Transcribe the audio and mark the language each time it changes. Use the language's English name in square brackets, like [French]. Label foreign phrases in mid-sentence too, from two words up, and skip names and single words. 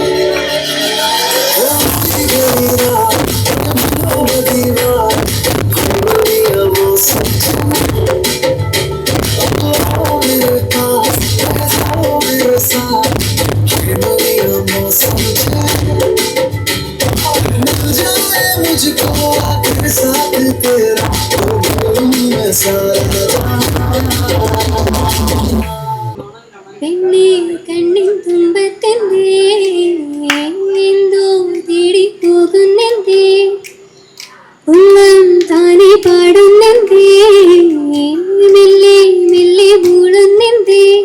[Hindi] मेरी मौसम अब आओ मेरे पास रह जाओ मेरे साथ मेरी मौसम मिल जाए मुझको आखिर साथ तेरा [Malayalam] പെണ്ണേ കണ്ണിൻ തുമ്പത്തെന്തേ എന്തോ തേടി പോകുന്നെന്തേ ഉള്ളം താനെ പാടുന്നെന്തേ മെല്ലെ മെല്ലെ മൂളുന്നെന്തേ